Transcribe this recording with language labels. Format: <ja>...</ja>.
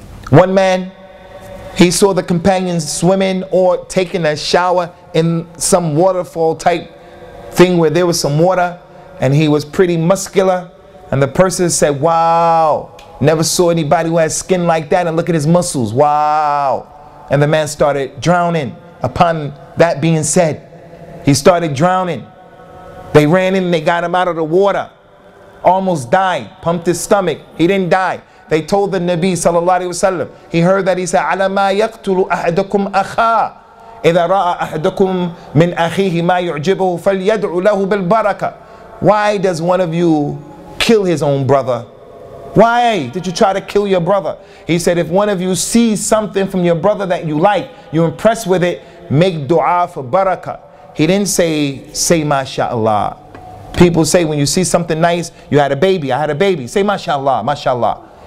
<en>One man, he saw the companions swimming or taking a shower in some waterfall type thing where there was some water, and he was pretty muscular, and the person said, wow, never saw anybody who has skin like that, and look at his muscles, wow. And the man started drowning. Upon that being said, he started drowning. They ran in and they got him out of the water. Almost died. Pumped his stomach. He didn't die. They told the Nabi sallallahu alayhi wa sallam. He heard that he said,</en> <ar>عَلَى مَا يَقْتُلُ أَحَدَكُمْ أَخَا إِذَا رَأَى أَحَدَكُمْ مِنْ أَخِيهِ مَا يُعْجِبُهُ فَلْيَدْعُ لَهُ بِالْبَرَكَةِ.</ar> <en>Why does one of you kill his own brother? Why did you try to kill your brother? He said, if one of you sees something from your brother that you like, you're impressed with it, make dua for barakah. He didn't say mashallah. People say when you see something nice, you had a baby, I had a baby, say mashallah, mashallah.</en>